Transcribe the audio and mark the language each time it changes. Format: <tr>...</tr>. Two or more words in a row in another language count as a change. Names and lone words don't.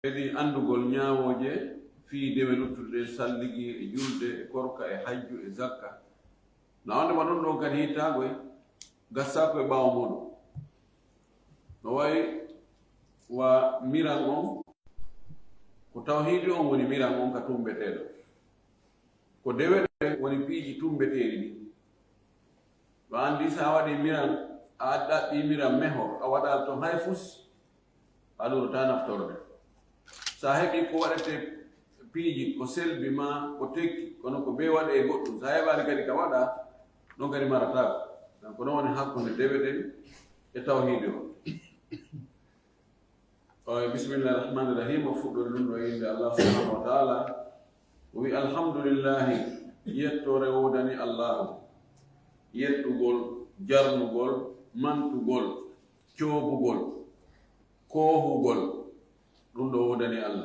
<ff>kadi andugol ñaawoje fii dewe luttude salligi e julde e korka e hajju e zakka na wondema ɗon ɗon kadi hittagoy gassako e ɓaawo muɗum no wayi wa miran on ko tawhidi on woni miran on ka tumbeteɗo ko deweɗe woni piiji tumbeteɗi ɗi ɗo andi sa waɗi miran a ɗaɓɓi miran meho a waɗal to hay fus a lurata naftorde sa heɓi ko waɗete piiji ko selbi ma ko tekki kono ko be waɗe e goɗɗum sa heɓani kadi ka waɗa ɗon kadi maratako donc ɗon woni hakkunde deweɗen e tawhidi o</ff> <ar>بسم الله الرحمن الرحيم</ar> <ff>o fuɗɗori ɗum ɗo inde</ff> <ar>الله سبحانه وتعالى</ar> <ff>o wi alhamdulillahi yettore wodani allahu yettugol jarnugol mantugol coobugol koohugol ɗum ɗo wodani allah</ff>